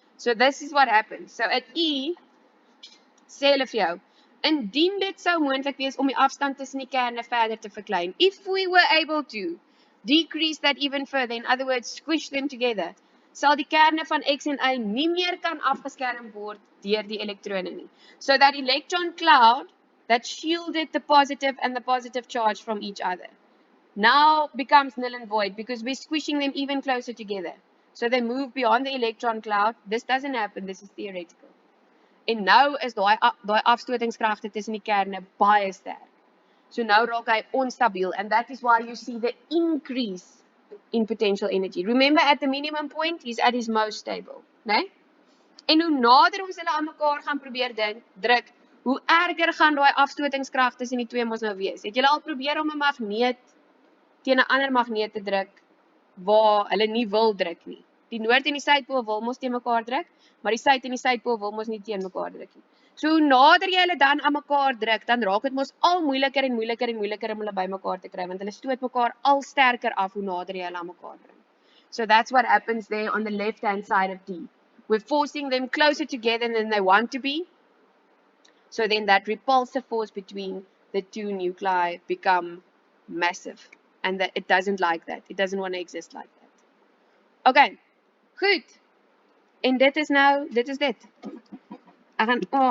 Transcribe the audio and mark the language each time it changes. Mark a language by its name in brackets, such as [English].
[English] So this is what happens. So at E [Afrikaans] sê hulle vir jou, indien dit sou moontlik wees om die afstand tussen die kerne verder te verklein, [English] if we were able to decrease that even further, in other words, squish them together, [Afrikaans] sal die kerne van X en Y nie meer kan afgeskerm word deur die elektrone nie. [English] So that electron cloud that shielded the positive and the positive charge from each other now becomes null and void because we're squishing them even closer together. So they move beyond the electron cloud. This doesn't happen, this is theoretical. [Afrikaans] En nou is daai afstotingskragte tussen die kerne baie sterk. So nou raak hy onstabiel, [English] and that is why you see the increase in potential energy. Remember, at the minimum point, he's at his most stable, né? [Afrikaans] En hoe nader ons hulle aan mekaar gaan probeer druk, hoe erger gaan daai afstotingskrag tussen die twee mos nou wees. Het julle al probeer om 'n magneet teen 'n ander magneet te druk waar hulle nie wil druk nie? Die noord en die suidpool wil mos teen mekaar druk, maar die suid en die suidpool wil mos nie teen mekaar druk nie. So hoe nader jy hulle dan aan mekaar druk, dan raak dit mos al moeiliker en moeiliker en moeiliker om hulle by mekaar te kry, want hulle stoot mekaar al sterker af hoe nader jy hulle aan mekaar bring. [English] So that's what happens there on the left-hand side of D. We're forcing them closer together than they want to be. So then that repulsive force between the two nuclei become massive. and that it doesn't like that. It doesn't want to exist like that. [Afrikaans] Okay, goed. En dit is dit. Ek gaan